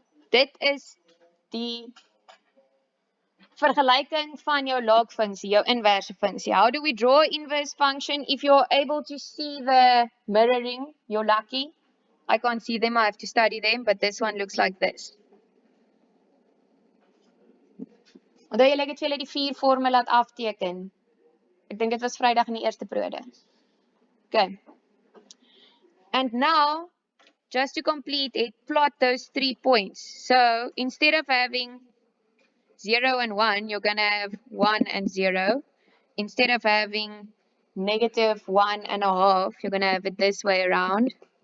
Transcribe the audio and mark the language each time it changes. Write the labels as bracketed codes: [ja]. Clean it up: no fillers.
[af] Dit is die vergelijking van jou log functie, jou inverse functie. [en] How do we draw inverse function? If you're able to see the mirroring, you're lucky. I can't see them, I have to study them, but this one looks like this. [af] Onthou julle het julle die 4 vorme laat afteken. Ek dink dit was Vrydag in die eerste periode. [en] Okay. And now, just to complete it, plot those 3 points. So instead of having 0 and 1, you're going to have 1 and 0. Instead of having -1.5, you're going to have it this way around.